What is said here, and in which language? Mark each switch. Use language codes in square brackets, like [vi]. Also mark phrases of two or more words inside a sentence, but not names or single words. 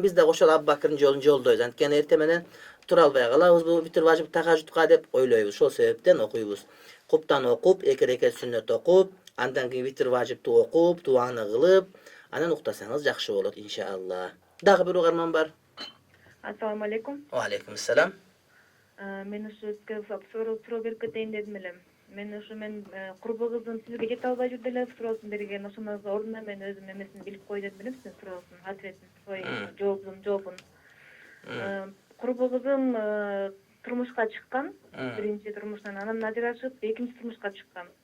[ky] Биз да ошол Абубакырдын жолун жолдойбуз. Анткени эртең менен тура албай калабыз бул витр важип тахажжудка деп ойлойбуз. Ошол себептен окуйбуз. Куптан окуп, 2 рекет сүннөт окуп, андан кийин витр важипти окуп, дуаны кылып, анан уктасаңыз жакшы болот иншалла. Дагы бир угарман бар. [ar] السلام عليكم. وعليكم سلام. [ky] Мен ушу сизге суроо берип кетейин дедим эле. Мен курбу кыздын сизге жете албай жүрдү эле суроосун берген. Ошонун ордуна мен өзүм эмесин билип кой дедим эле сиздин суроосун, ответин, жообун. Курбу кызым турмушка чыккан, биринчи турмушунан анан ажырашып, экинчи турмушка чыккан.